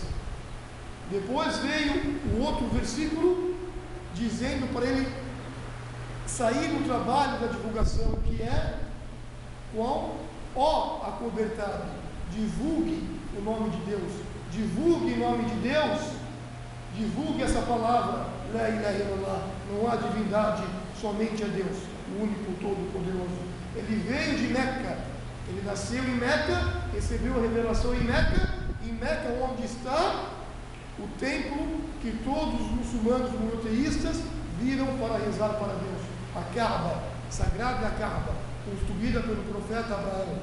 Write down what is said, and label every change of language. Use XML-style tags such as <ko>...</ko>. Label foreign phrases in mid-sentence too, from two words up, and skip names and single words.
<pt>Depois veio o outro versículo dizendo para ele sair no trabalho da divulgação, que é qual? Ó acobertado, divulgue o nome de Deus, divulgue em nome de Deus, divulgue essa palavra,</pt> <ar>لا إله إلا الله,</ar> <pt>não há divindade, somente a Deus, o único todo-poderoso. Ele veio de Meca, ele nasceu em Meca, recebeu a revelação em Meca onde está o templo que todos os muçulmanos monoteístas viram para rezar para Deus, a Kaaba, sagrada Kaaba, construída pelo profeta Abraão.</pt>